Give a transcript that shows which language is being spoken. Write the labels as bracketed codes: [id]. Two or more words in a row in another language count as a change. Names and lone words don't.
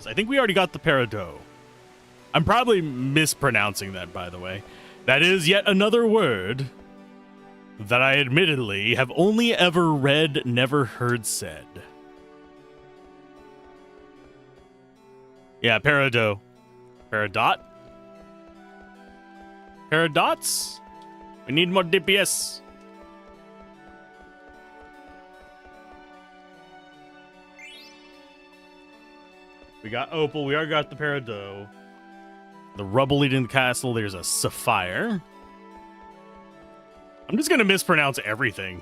[en] I think we already got the Peridot. I'm probably mispronouncing that, by the way. That is yet another word that I admittedly have only ever read, never heard said. Yeah, Peridot. Peridot? Peridots? We need more DPS. We got Opal. We already got the Peridot. The rubble leading to the castle. There's a Sapphire. I'm just going to mispronounce everything.